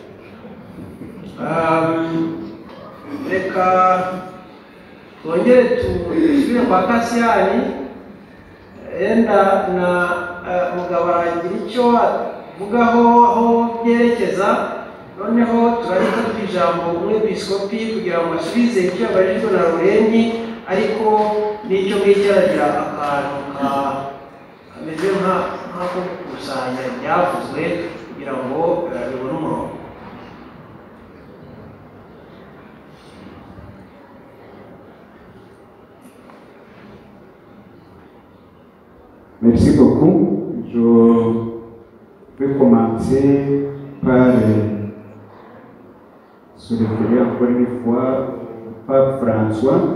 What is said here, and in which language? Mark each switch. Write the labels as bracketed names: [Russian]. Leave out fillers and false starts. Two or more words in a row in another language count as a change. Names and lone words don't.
[Kinyarwanda] Reka twongere tusubire kwa Kasiyani, yenda na mugabo aragira icyo avugaho aho byerekeza, noneho turareka ijambo umwepiskopi kugira ngo asubize icyo abajijwe na Rureni, ariko n'icyo ngicyo aragira akantu kameze nk'ako gukusanya ibyavuzwe kugira ngo bibone umurongo. [French] Merci beaucoup. Je vais commencer par se référer encore une fois au Pape François,